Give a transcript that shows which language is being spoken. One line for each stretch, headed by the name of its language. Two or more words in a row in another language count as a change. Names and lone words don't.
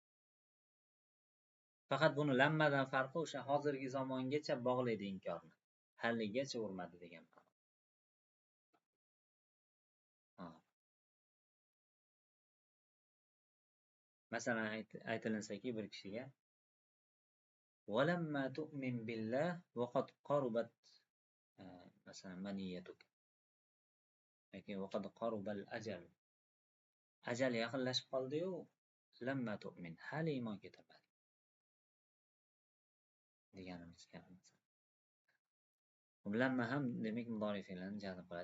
Uzbek: Faqat buni lammadan farqi o'sha hozirgi zamongacha bog'laydi inkorni. Haligacha urmadi degan ma'no. Masalan aytilinsaki bir kishiga
Arabic: ولما تؤمن بالله وقد قربت masalan maniyatuk yoki وقد قرب الأجل.
Uzbek: Ajal yaqinlashib qoldi-yu,
Arabic: لما تؤمن,
Uzbek: hali iymon keltirmadi deganimiz kabi. Lamma ham demak mudori fe'lini jazm qiladi.